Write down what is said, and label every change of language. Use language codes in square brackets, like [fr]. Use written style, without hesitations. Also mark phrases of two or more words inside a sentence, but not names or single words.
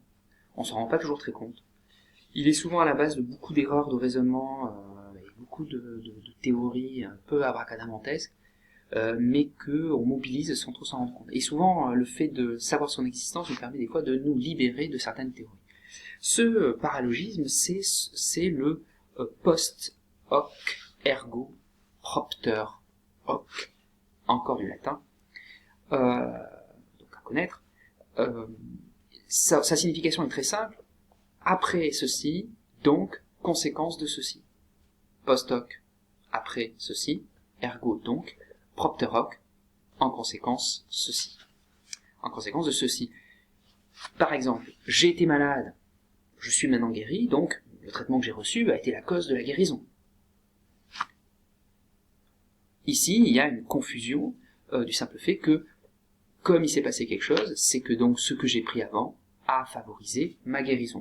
[fr] On s'en rend pas toujours très compte. Il est souvent à la base de beaucoup d'erreurs de raisonnement et beaucoup de théories un peu abracadabrantesques, mais qu'on mobilise sans trop s'en rendre compte. Et souvent, le fait de savoir son existence nous permet des fois de nous libérer de certaines théories. Ce paralogisme, c'est le [la] post hoc ergo propter hoc, [fr] encore du latin, donc à connaître. Sa signification est très simple. Après ceci, donc, conséquence de ceci. [la] Post hoc, [fr] après ceci, ergo, donc, [la] propter hoc, [fr] en conséquence, ceci. En conséquence de ceci. Par exemple, j'ai été malade, je suis maintenant guéri, donc le traitement que j'ai reçu a été la cause de la guérison. Ici, il y a une confusion du simple fait que, comme il s'est passé quelque chose, c'est que donc ce que j'ai pris avant a favorisé ma guérison.